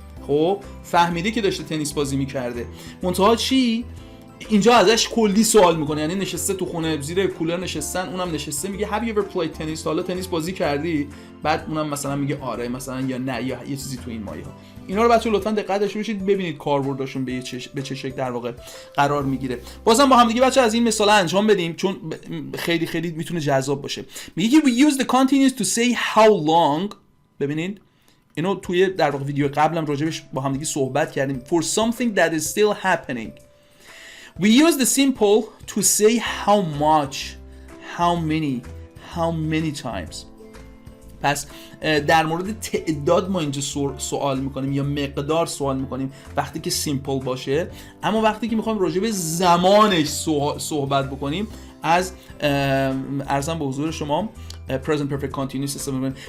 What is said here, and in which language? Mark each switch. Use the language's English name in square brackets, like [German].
[Persian] خب فهمیده که داشته تنیس بازی میکرده. منتها چی؟ اینجا ازش کلی سوال میکنه، یعنی نشسته تو خونه زیر کولر نشستن، اونم نشسته میگه [English] have you ever played tennis؟ [Persian] حالا تنیس بازی کردی؟ بعد اونم مثلا میگه آره مثلا یا نه یا یه چیزی تو این مایه ها. اینا رو بچه‌ها لطفاً دقت داشته باشید، ببینید کاربرداشون به چه شکل در واقع قرار میگیره. بازم با هم دیگه بچه‌ها از این مثالا انجام بدیم چون خیلی خیلی میتونه جذاب باشه. [English] میگه we use the continuous to say how long. [Persian] ببینید اینو توی در واقع ویدیو قبلم راجبش با هم دیگه صحبت کردیم. [English] For something that is still happening. We use the simple to say how much, how many times. [Persian] پس در مورد تعداد ما اینجا سوال میکنیم یا مقدار سوال میکنیم وقتی که سیمپل باشه، اما وقتی که میخوایم راجع به زمانش صحبت بکنیم از ارزم به حضور شما present perfect continuous استفاده کنیم.